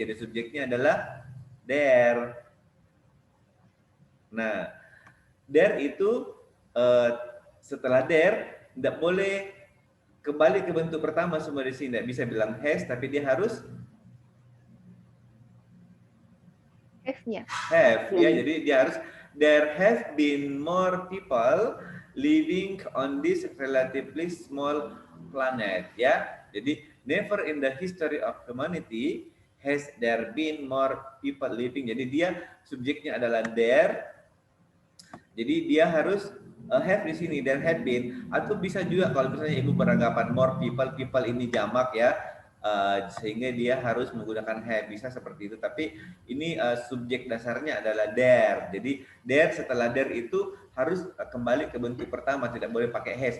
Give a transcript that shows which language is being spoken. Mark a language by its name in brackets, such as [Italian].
[Indonesian] Jadi subjeknya adalah there. Nah, there itu setelah there tidak boleh kembali ke bentuk pertama semua di sini. Tidak bisa bilang has, tapi dia harus [English] Have-nya. have. [Indonesian] Ya, jadi dia harus [English] there have been more people living on this relatively small planet. [Indonesian] Ya, jadi [English] never in the history of humanity has there been more people living. [Indonesian] Jadi dia subjeknya adalah there. Jadi dia harus have di sini, [English] there had been. [Indonesian] Atau bisa juga kalau misalnya ibu beranggapan more people ini jamak ya, sehingga dia harus menggunakan have, bisa seperti itu. Tapi ini subjek dasarnya adalah there. Jadi there setelah there itu harus kembali ke bentuk pertama, tidak boleh pakai has.